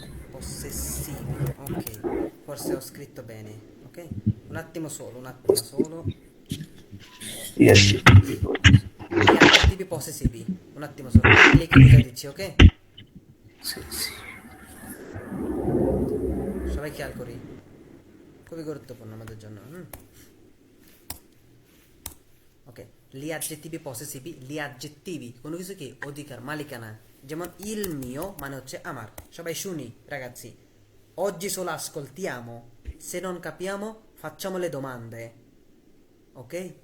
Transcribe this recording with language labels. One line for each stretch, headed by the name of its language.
Italian: possessivi, ok, forse ho scritto bene, ok? Un attimo solo, un attimo solo. gli aggettivi Gli aggettivi possessivi, un attimo solo, clicchi
Bangla: বুঝাই দিচ্ছি, ওকে? সবাই খেয়াল করি, খুবই গুরুত্বপূর্ণ আমাদের জন্য। ওকে,
Italian: gli aggettivi possessivi, gli aggettivi
Bangla: কোনো কিছু কি অধিকার, মালিকানা, যেমন
Italian: il mio
Bangla: মানে হচ্ছে আমার। সবাই শুনি
Italian: ragazzi, oggi solo ascoltiamo, se non capiamo facciamo le domande, ok?